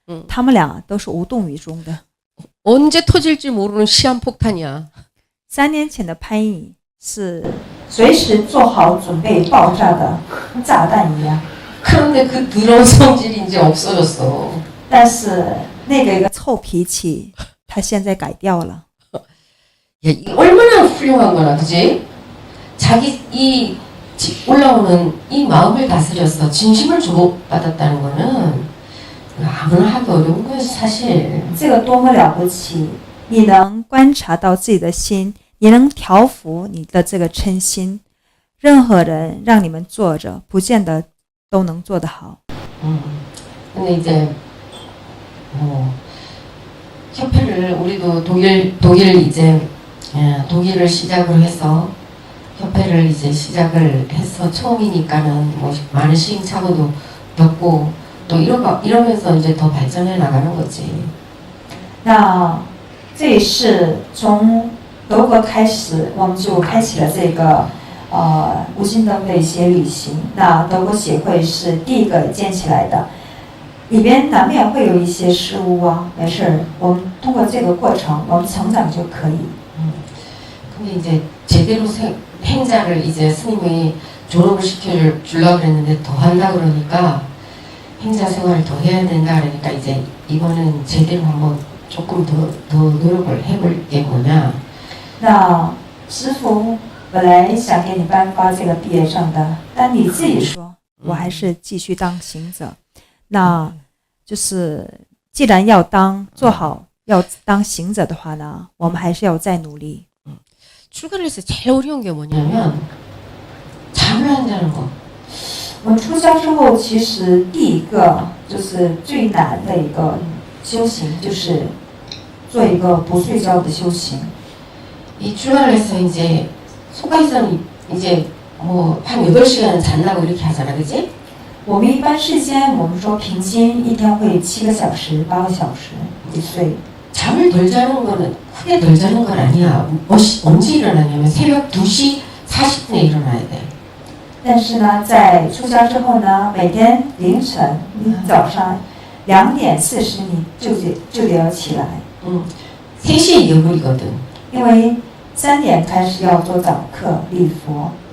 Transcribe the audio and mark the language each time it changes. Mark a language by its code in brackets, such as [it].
[zh] 他们俩都是无动于衷的。 [ko] 언제 터질지 모르는 시한폭탄이야. [zh] 3年前的潘毅是随时做好准备爆炸的炸弹一样， [ko] 그런데 그 더러운 성질이 이제 없어졌어. [zh] 但是那个一个臭脾气，他现在改掉了。 [ko] 야, 이 얼마나 훌륭한 거야, 그지? 자기 이 올라오는 이 마음을 다스려서 진심을 주목받았다는 거는 아무나 하기 어려운 거예요, 사실. [zh] 这个多么了不起！你能观察到自己的心，你能调服你的这个嗔心。任何人让你们做着，不见得都能做得好。 [ko] 근데 이제 협회를 우리도 독일 이제 독일을 시작으로 해서 협회를 이제 시작을 해서 처음이니까는 뭐 많은 시행착오도 겪고 또 이러면서 이제 더 발전해 나가는 거지. [zh] 那这也是从德国开始，我们就开启了这个无心灯的一些旅行。那德国协会是第一个建起来的，里边难免会有一些失误啊，没事儿，我们通过这个过程，我们成长就可以。 [ko] 근데 이제 제대로 행자를 이제 스님이 졸업을 시켜주려고 그랬는데 더 한다 그러니까 행자 생활을 더 해야 된다 그러니까 이제 이번엔 제대로 한번 조금 더 노력을 해볼 게 뭐냐. [zh] 那师傅本来想给你颁发这个毕业证的，但你自己说，我还是继续当行者。那就是既然要做好要当行者的话呢，我们还是要再努力。 [ko] 출가를 해서 제일 어려운 게 뭐냐면 잠을 안 자는 거. [zh] 我们出家之后，其实第一个就是最难的一个修行，就是做一个不睡觉的修行。 [ko] 이 출가를 해서 이제 속가에서는 이제 뭐 한 8시간 잔다고 이렇게 하잖아, 그지? [zh] 我们一般世间，我们说平均一天会7个小时、8个小时一睡。 [ko] 잠을 덜 자는 거는 크게 덜 자는 건 아니야. 언제 일어나냐면 새벽 2시 40분에 일어나야 돼. [zh] 但是呢，在出家之后呢，每天凌晨，你早上2点40你就得要起来， [ko] 3시에 예불이거든. [zh] 因为3点开始要做早课礼佛。